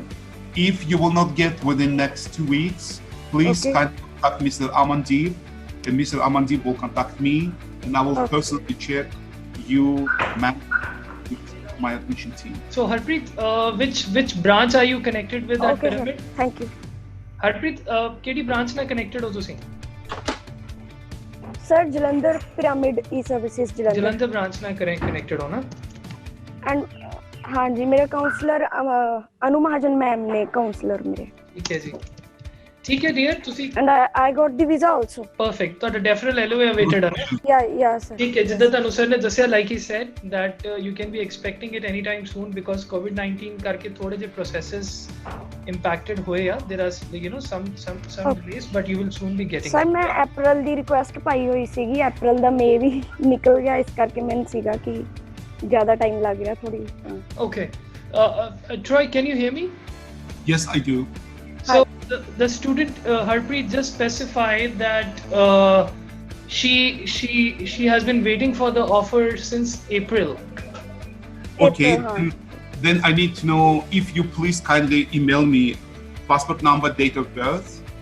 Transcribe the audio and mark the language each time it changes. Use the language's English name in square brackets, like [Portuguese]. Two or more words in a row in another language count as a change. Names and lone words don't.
[English] If you will not get within next 2 weeks, please contact Mr. Amandeep, and Mr. Amandeep will contact me, and I will personally check you with my admission team. So Harpreet, which branch are you connected with at Pyramid? Sir. Thank you. [Punjabi] Harpreet, ਕਿਹੜੀ branch ਨਾਲ connected ਹੋ ਤੁਸੀਂ? [English] Sir, Jalandhar Pyramid eServices Jalandhar. [Punjabi] ਜਲੰਧਰ ਬ੍ਰਾਂਚ ਨਾਲ ਕਨੈਕਟਡ ਹੋ ਨਾ? [Hindi] And हाँ जी, मेरे काउंसलर अनु महाजन मैम ने काउंसलर मेरे। ठीक है जी, ठीक है डियर, [Punjabi] ਤੁਸੀਂ [English] And I got the visa also. Perfect, [Punjabi] ਤੁਹਾਡਾ [English] deferral LOA awaited [Punjabi] ਹੈ ਨਾ? [English] Yeah sir. [Punjabi] ਠੀਕ ਹੈ, ਜਿੱਦਾਂ ਤੁਹਾਨੂੰ ਸਰ ਨੇ ਦੱਸਿਆ, [English] like he said that you can be expecting it anytime soon because COVID-19 [Punjabi] ਕਰਕੇ ਥੋੜੇ ਜਿਹੇ processes impacted ਹੋਏ ਆ। [English] There are some delays, but you will soon be getting [Punjabi] Sir, मैं अप्रैल ਦੀ ਰਿਕੁਐਸਟ ਪਾਈ ਹੋਈ ਸੀਗੀ, ਅਪ੍ਰੈਲ ਦਾ ਮਈ ਵੀ ਨਿਕਲ ਗਿਆ, ਇਸ ਕਰਕੇ ਮੈਨੂੰ ਸੀਗਾ ਕਿ ਜ਼ਿਆਦਾ ਟਾਈਮ ਲੱਗ ਰਿਹਾ ਥੋੜੀ। [English] Okay, Troy, can you hear me? Yes, I do. So the student Harpreet just specified that she has been waiting for the offer since April. Okay, then I need to know if you please kindly email me passport number, date of birth.